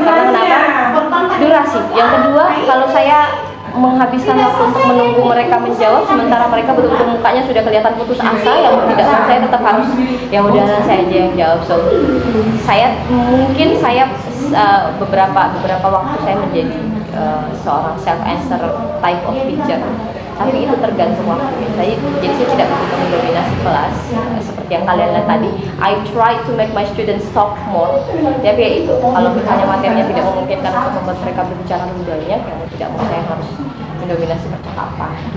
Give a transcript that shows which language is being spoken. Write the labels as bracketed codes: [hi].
[id] Karena kenapa? Durasi. Yang kedua, kalau saya menghabiskan waktu untuk menunggu mereka menjawab, sementara mereka betul-betul mukanya sudah kelihatan putus asa, yang tidak, saya tetap harus, ya udah saya aja yang jawab. [en] So [id] mungkin saya beberapa waktu saya menjadi seorang [en] self-answer type of teacher. [id] tapi itu tergantung waktunya. Jadi saya tidak begitu mendominasi kelas seperti yang kalian lihat tadi. [en] I try to make my students talk more. [id] Tapi ya itu, kalau misalnya materinya tidak memungkinkan untuk membuat mereka berbicara lebih banyak, ya tidak mau saya harus mendominasi percakapan.